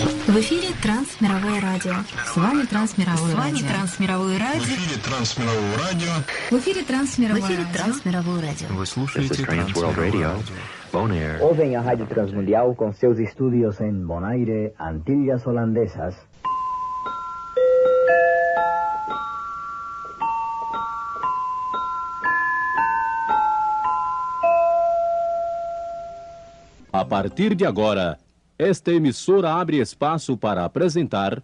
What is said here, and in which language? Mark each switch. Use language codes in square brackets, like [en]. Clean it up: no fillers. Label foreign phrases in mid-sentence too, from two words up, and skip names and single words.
[ru] В эфире Трансмировое радио. С вами Трансмировое радио. Трансмировое радио. В эфире Трансмировое радио. В эфире Трансмировое радио. Вы слушаете Трансмировое радио. [pt] Bonaire. Ouvem a Rádio Transmundial com seus estúdios em Bonaire, Antilhas Holandesas. A partir de agora, esta emissora abre espaço para apresentar...